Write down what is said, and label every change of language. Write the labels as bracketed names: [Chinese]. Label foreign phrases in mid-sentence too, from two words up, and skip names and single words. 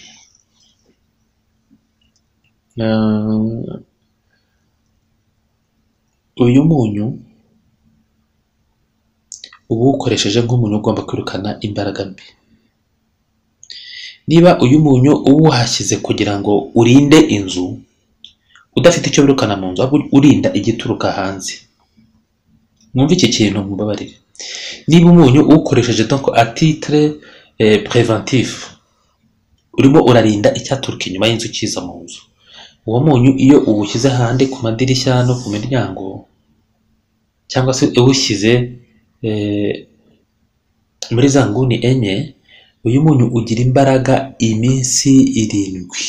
[Kinyarwanda] Uyu munyu uba ukoresheje nk'umuntu ugomba kwirukana imbaraga mbi. Niba uyu munyu uwuhashyize kugira ngo urinde inzu, udafite icyo wirukana mu nzu, urinda igituruka hanze. Mwumve iki kintu mubabarire. Niba umunyu uwukoresheje [French] donc à titre préventif, [Kinyarwanda] urimo urarinda icyaturuka inyuma y'inzu kiza mu nzu. Uwo munyu iyo uwushyize handi ku madirishya no ku miryango, cyangwa se uwushyize muri za nguni enye, uyu munyu ugira imbaraga iminsi 7.